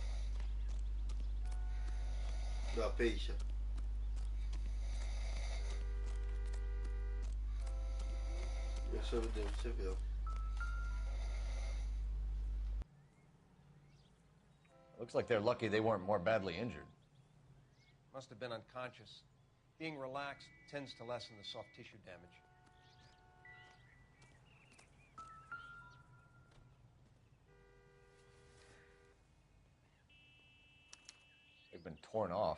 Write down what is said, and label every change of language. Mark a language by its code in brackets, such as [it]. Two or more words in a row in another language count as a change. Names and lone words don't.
[ro] Da, pe aici. Ia să vedem ce vreau. [en] Looks like they're lucky they weren't more badly injured. Must have been unconscious. Being relaxed tends to lessen the soft tissue damage. They've been torn off.